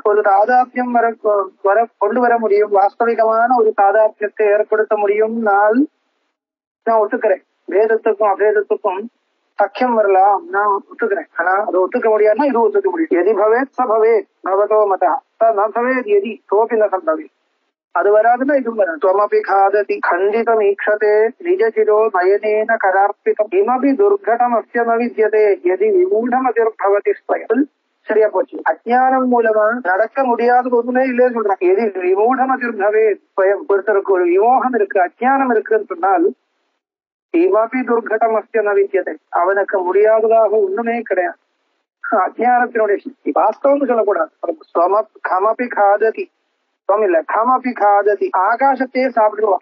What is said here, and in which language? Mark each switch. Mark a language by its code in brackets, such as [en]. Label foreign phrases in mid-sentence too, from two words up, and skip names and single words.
[ta] ஒரு தாதாத்மியம் வர கொண்டு வர முடியும், வாஸ்தவிகமான ஒரு தாதாத்மியத்தை ஏற்படுத்த முடியும்னால் நான் ஒத்துக்கிறேன். வேதத்துக்கும் அபேதத்துக்கும் சக்கியம் வரலாம், நான் ஒத்துக்கிறேன். ஆனா அதை ஒத்துக்க முடியாதுன்னா இது ஒத்துக்க முடியும். [sa] यदि भवेत् च भवेत् भवतो मता न भवेत् यदि सोऽपि न सम्भवेत्. [ta] அது வராதுன்னா இதுவும் வராது. [sa] त्वमपि खादति खण्डितम् ईक्षते निजचिरो नयनेन करार्पितम् किमपि दुर्घटमस्य न विद्यते यदि विमूढमतिर्भवति स्वयं. [ta] சரியா போச்சு. அஜ்ஞானம் மூலமா நடக்க முடியாத ஒண்ணுமே இல்லைன்னு சொல்றாங்க. [sa] यदि विमूढमतिर्भवे स्वयम्, [ta] ஒருத்தருக்கு ஒரு விமோகம் இருக்கு, அஜ்ஞானம் இருக்குன்னு சொன்னால் [sa] किमपि दुर्घटमस्य न विद्यते, [ta] அவனுக்கு முடியாததாக ஒண்ணுமே கிடையாது. அஜ்ஞானத்தினுடைய சக்தி வாஸ்தவம்னு சொல்லக்கூடாது. [sa] खमपि खादति, [ta] இல்ல [sa] खमपि खादति, [ta] ஆகாசத்தையே சாப்பிடுவான்.